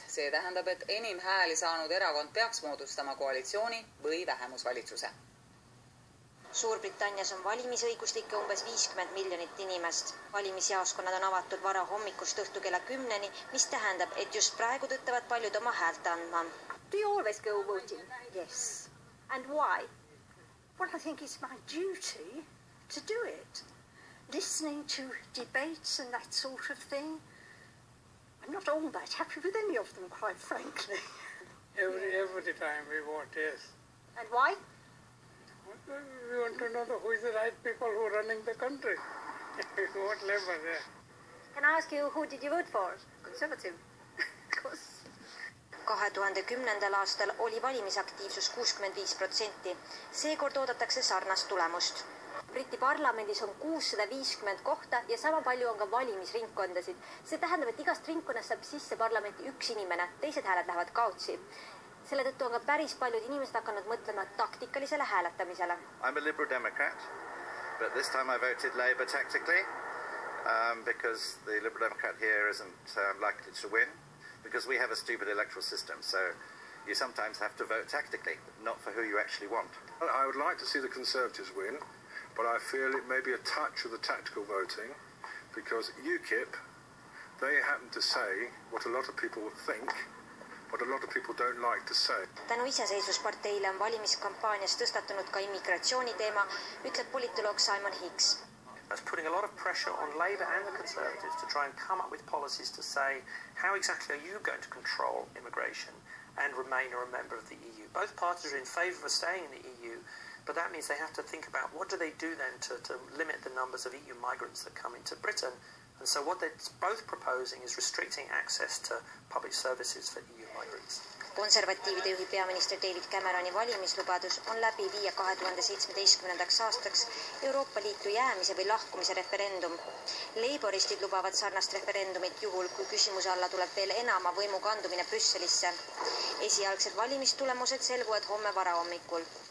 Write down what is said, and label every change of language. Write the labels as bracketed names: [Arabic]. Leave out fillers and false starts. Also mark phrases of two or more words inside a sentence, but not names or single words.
[Estonian] See tähendab, et enim hääli saanud erakond peaks moodustama koalitsiooni või vähemusvalitsuse. Suurbritannias on valimisõiguslikke umbes 50 miljonit inimest. Valimisjaoskonnad on avatud vara hommikust õhtu kella 10, mis tähendab, et just praegu tõttavad paljud oma häält andma. [English] Do you always go voting? Yes. And why? Well, I think it's my duty to do it. Listening to debates and that sort of thing. I'm not all that happy with any of them, quite frankly. Every time we vote, yes. And why? We want to know who is the right people who are running the country. What Labour there? Can I ask you, who did you vote for? Conservative? [Estonian] 2010. aastal oli valimisaktiivsus 65%. Seekord oodatakse sarnast tulemust. Briti parlamendis on 650 kohta ja sama palju on ka valimisringkondasid. See tähendab, et igast ringkonnast saab sisse parlamenti üks inimene, teised hääled lähevad kaotsi. Selle tõttu on ka päris paljud inimesed hakanud mõtlema taktikalisele hääletamisele. [English] I'm a Liberal Democrat, but this time I voted Labour tactically because the Liberal Democrat here isn't likely to win because we have a stupid electoral system. So you sometimes have to vote tactically, not for who you actually want. I would like to see the Conservatives win, but I feel it may be a touch of the tactical voting because UKIP, they happen to say what a lot of people think, but a lot of people don't like to say. [Estonian] Tänu iseseisvusparteile on valimiskampaanias tõstatunud ka immigratsiooni teema, ütleb politoloog Simon Hicks. [English] That's putting a lot of pressure on Labour and the Conservatives to try and come up with policies to say how exactly are you going to control immigration and remain a member of the EU. Both parties are in favour of staying in the EU, but that means they have to think about what do they do then to limit the numbers of EU migrants that come into Britain. And so what they're both proposing is restricting access to public services for EU migrants. [Estonian] Konservatiivide juhi peaminister David Cameroni valimislubadus on läbi viia 2017. aastaks Euroopa Liitu jäämise või lahkumise referendum. Leiboristid lubavad sarnast referendumit juhul, kui küsimuse alla tuleb veel enama võimu kandumine Brüsselisse. Esialgsed valimistulemused selguvad homme varahommikul.